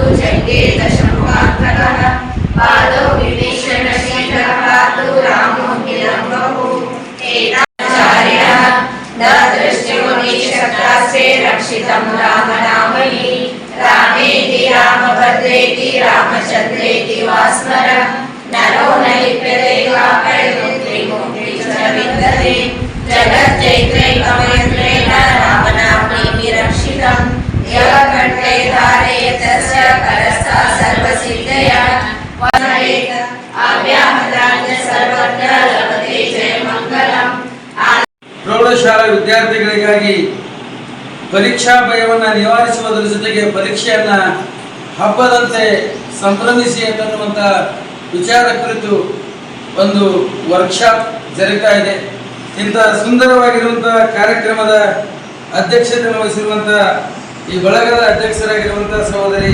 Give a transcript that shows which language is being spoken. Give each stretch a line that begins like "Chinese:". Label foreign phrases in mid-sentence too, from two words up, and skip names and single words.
Sanskrit: जङ्गे दशमुखान्तकः पादौ विभीषणशीलः पातु रामो विलम्बः एताचार्यः न दृष्टिमुनिशब्दास्ते रक्षितं रामनामनि रामेति रामभद्रेति रामचन्द्रेति वा स्मर नरो न लिप्यते काकैर्मुक्तिमुक्ति च विन्दते जगच्चैत्रैकमयत्रेण रामनाम्नि विरक्षितं यः कण्ठे धारयेत् तस्य करस्था सर्वसिद्धया वसयेत् अव्याहतान् सर्वत्र लभते जयमङ्गलम्।
Kannada: ಪ್ರೌಢಶಾಲಾ ವಿದ್ಯಾರ್ಥಿಗಳಿಗಾಗಿ ಪರೀಕ್ಷಾ ಭಯವನ್ನು ನಿವಾರಿಸುವುದರ ಜೊತೆಗೆ ಪರೀಕ್ಷೆಯನ್ನ ಹಬ್ಬದಂತೆ ಸಂಭ್ರಮಿಸಿ ಅನ್ನುವಂಥ ವಿಚಾರ ಕುರಿತು ಒಂದು ವರ್ಕ್ಶಾಪ್ ಜರುಗ್ತಾ ಇದೆ. ಇಂಥ ಸುಂದರವಾಗಿರುವಂತಹ ಕಾರ್ಯಕ್ರಮದ ಅಧ್ಯಕ್ಷತೆ ವಹಿಸಿರುವಂತಹ ಈ ಬಳಗದ ಅಧ್ಯಕ್ಷರಾಗಿರುವಂತಹ ಸಹೋದರಿ